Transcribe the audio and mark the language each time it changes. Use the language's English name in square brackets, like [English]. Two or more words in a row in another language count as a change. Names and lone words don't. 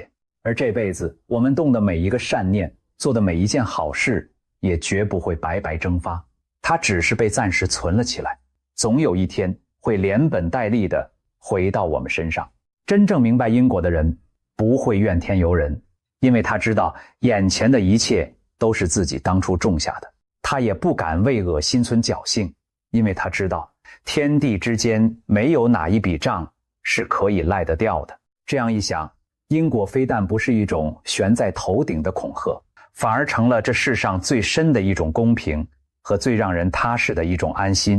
[Chinese] 而這輩子我們動的每一個善念，做的每一件好事，也絕不會白白蒸發，它只是被暫時存了起來，總有一天會連本帶利地回到我們身上。真正明白因果的人，不會怨天尤人，因為他知道眼前的一切都是自己當初種下的。他也不敢為惡心存僥倖，因為他知道天地之間沒有哪一筆賬是可以賴得掉的。這樣一想，因果非但不是一種懸在頭頂的恐嚇，反而成了這世上最深的一種公平和最讓人踏實的一種安心。